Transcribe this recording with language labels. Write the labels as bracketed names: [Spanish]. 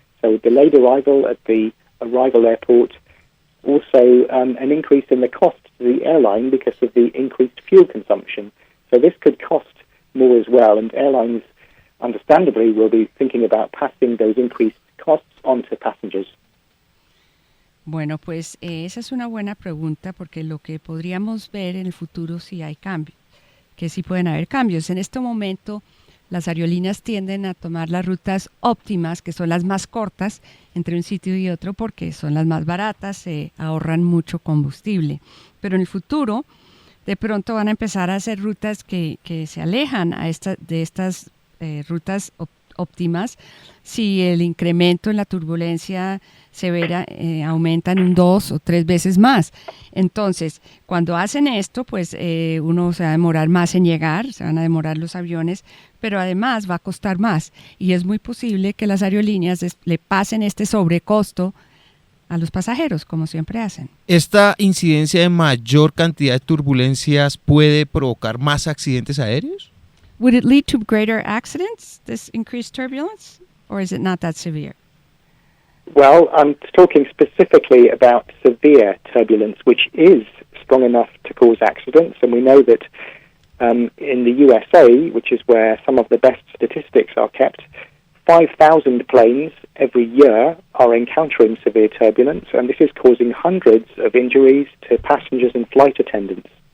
[English] So a delayed arrival at the arrival airport. Also, an increase in the cost to the airline because of the increased fuel consumption. So this could cost more as well, and airlines, understandably, will be thinking about passing those increased costs on to passengers. [Spanish] Bueno, pues esa es una buena pregunta, porque lo que podríamos ver en el futuro si hay cambios, que sí pueden haber cambios. En este momento las aerolíneas tienden a tomar las rutas óptimas, que son las más cortas entre un sitio y otro, porque son las más baratas, se ahorran mucho combustible. Pero en el futuro, de pronto van a empezar a hacer rutas que se alejan de estas rutas óptimas, si el incremento en la turbulencia severa aumenta en un 2 o 3 veces más. Entonces, cuando hacen esto, pues uno se va a demorar más en llegar, se van a demorar los aviones, pero además va a costar más. Y es muy posible que las aerolíneas le pasen este sobrecosto a los pasajeros, como siempre hacen. ¿Esta incidencia de mayor cantidad de turbulencias puede provocar más accidentes aéreos? [English] Would it lead to greater accidents, this increased turbulence, or is it not that severe? Well, I'm talking specifically about severe turbulence, which is strong enough to cause accidents. And we know that in the USA, which is where some of the best statistics are kept, 5,000 planes every year are encountering severe turbulence, and this is causing hundreds of injuries to passengers and flight attendants.